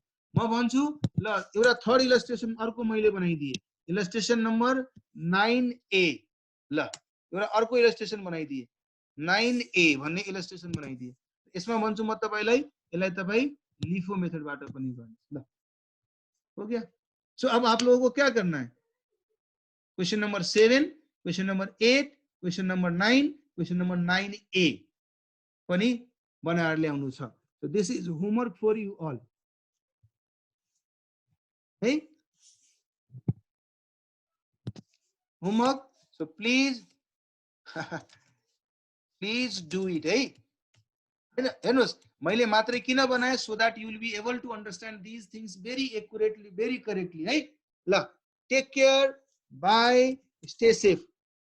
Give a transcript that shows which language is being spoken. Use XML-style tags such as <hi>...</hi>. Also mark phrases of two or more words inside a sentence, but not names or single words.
<ne>म भन्छु ल एउटा</ne> <en>third illustration</en> <ne>अर्को मैले बनाइदिए,</ne> <en>illustration number 9A.</en> <ne>ल एउटा अर्को इलस्ट्रेसन बनाइदिए 9A भन्ने इलस्ट्रेसन बनाइदिए। यसमा भन्छु म तपाईलाई यसलाई तपाई</ne> <en>LIFO methodबाट</en> <ne>पनि गर्नुस्।</ne> <hi>ल हो गया। सो अब आप लोगों को क्या करना है,</hi> <en>question number 7, question number 8, question number 9, question number 9A</en> <ne>पनि बनाएर ल्याउनु छ।</ne> <en>So this is homework for you all. Hey, homework. So please, please do it.</en> <ne>Hey, मैले मात्रै किन बनाए,</ne> <en>so that you will be able to understand these things very accurately, very correctly. Hey, ल, take care, bye, stay safe.</en>